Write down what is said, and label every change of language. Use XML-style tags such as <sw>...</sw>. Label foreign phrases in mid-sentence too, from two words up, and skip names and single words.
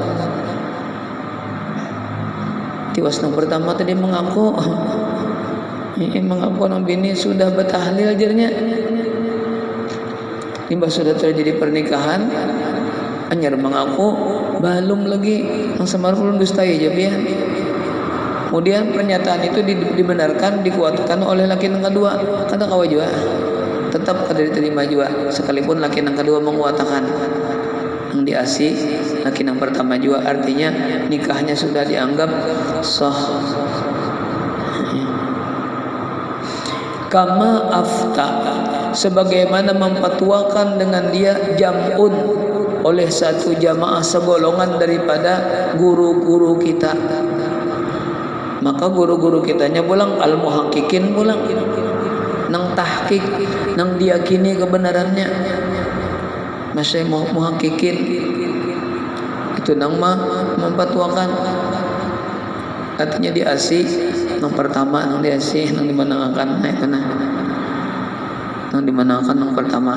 <id>Tiwas nang pertama tadi mengaku nang bini sudah bertahlil ajarnya. Limbah sudah terjadi pernikahan, anyar mengaku belum lagi, yang semar belum dustai aja ya. Kemudian pernyataan itu dibenarkan, dikuatkan oleh laki yang kedua, kata kawa juga tetap kada diterima juga, sekalipun laki yang kedua menguatakan yang diasi laki yang pertama juga, artinya nikahnya sudah dianggap sah.</id> <ar>كما أفتى,</ar> <id>sebagaimana memfatwakan dengan dia jam'un, oleh satu jamaah segolongan daripada guru-guru kita. Maka guru-guru kitanya pulang al-muhaqqiqin, pulang nang tahqiq, nang diyakini kebenarannya. Masih muhaqqiqin itu nang memfatwakan, artinya diasih nang pertama, nang diasih nang dimenangkan, nah itu nang dimenangkan nang pertama.</id>